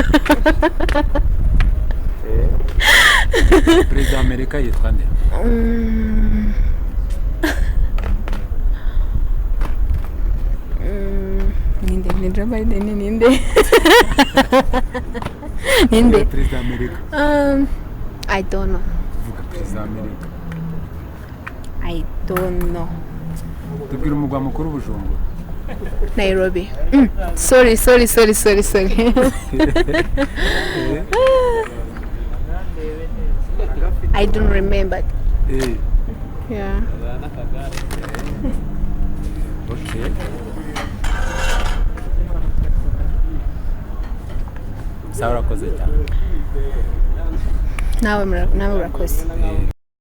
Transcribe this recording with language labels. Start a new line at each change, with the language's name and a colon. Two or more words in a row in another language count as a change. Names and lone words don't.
Kinyarwanda: perezida wa Amerika yitwa nde ni Joe Biden ninde ninde perezida wa Amerika
English: I don't know
Kinyarwanda: vuga perezida wa Amerika
English: I don't know
Kinyarwanda: tubwira umugwa mukuru Bujumbura
English: Nairobi sorry I don't remember yeah
Kinyarwanda: okay sawa urakoze cyane nawe urakoze